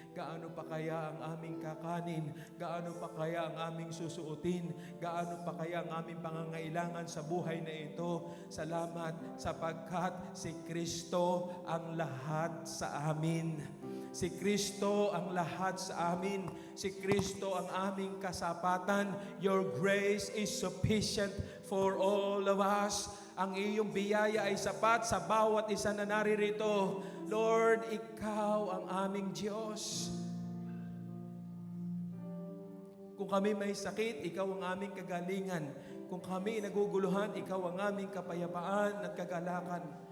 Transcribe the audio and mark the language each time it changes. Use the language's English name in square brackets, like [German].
[Filipino] Gaano pa kaya ang aming kakanin? Gaano pa kaya ang aming susuotin? Gaano pa kaya ang aming pangangailangan sa buhay na ito? Salamat sapagkat si Kristo ang lahat sa amin. Si Kristo ang lahat sa amin. Si Kristo ang aming kasapatan. [English] Your grace is sufficient for all of us. [Filipino] Ang iyong biyaya ay sapat sa bawat isa na naririto. Lord, Ikaw ang aming Diyos. Kung kami may sakit, Ikaw ang aming kagalingan. Kung kami naguguluhan, Ikaw ang aming kapayapaan at kagalakan.